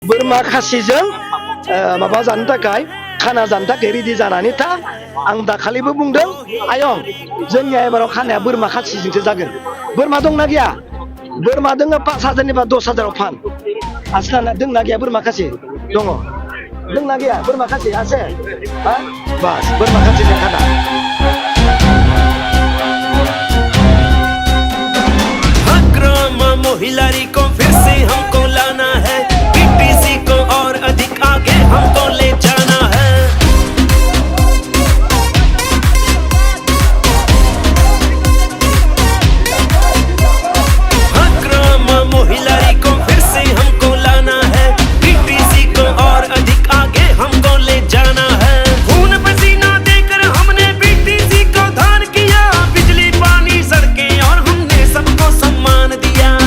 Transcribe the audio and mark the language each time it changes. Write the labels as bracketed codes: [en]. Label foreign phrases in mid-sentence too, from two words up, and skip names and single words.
[brx] बोरमा खासिजों माबा जानो थाखाय खाना जानो थाखाय रेडि जानानै था आं दाखालिबो बुंदों आयं जोंनिया एबाराव खानाया बोरमा खासिजोंसो जागोन बोरमा दंना गैया बोरमा दोङो 5,000 एबा 10,000 फान आसना दोंना गैया बोरमा खासि दङ दोंना गैया बोरमा खासि আছে हा बास बोरमा खासिजों खाना [hi] हिलारी को फिर से हमको लाना है पीटीसी को और अधिक आगे हमको ले जाना है हिलारी को फिर से हमको लाना है पीटीसी को और अधिक आगे हमको ले जाना है खून पसीना देकर हमने पीटीसी को धान किया बिजली पानी सड़कें और हमने सबको सम्मान दिया